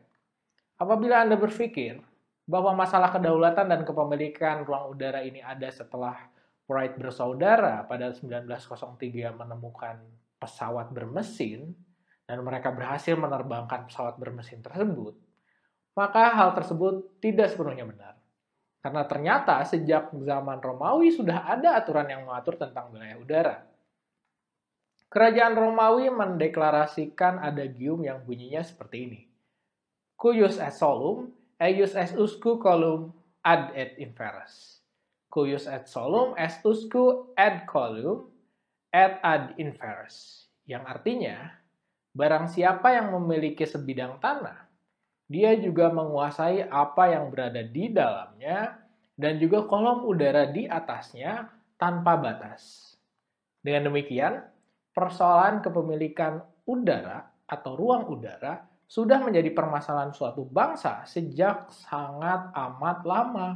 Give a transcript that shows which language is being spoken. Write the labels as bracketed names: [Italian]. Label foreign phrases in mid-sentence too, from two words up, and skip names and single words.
[Indonesian] Apabila Anda berpikir bahwa masalah kedaulatan dan kepemilikan ruang udara ini ada setelah Wright bersaudara pada 1903 menemukan pesawat bermesin, dan mereka berhasil menerbangkan pesawat bermesin tersebut, maka hal tersebut tidak sepenuhnya benar. Karena ternyata sejak zaman Romawi sudah ada aturan yang mengatur tentang wilayah udara. Kerajaan Romawi mendeklarasikan adagium yang bunyinya seperti ini. [Latin] Cuius est solum, eius est usque colum ad et inferes. Cuius et solum est usque ad colum et ad inferes. [Indonesian] Yang artinya, barang siapa yang memiliki sebidang tanah, dia juga menguasai apa yang berada di dalamnya dan juga kolom udara di atasnya tanpa batas. Dengan demikian, persoalan kepemilikan udara atau ruang udara sudah menjadi permasalahan suatu bangsa sejak sangat amat lama.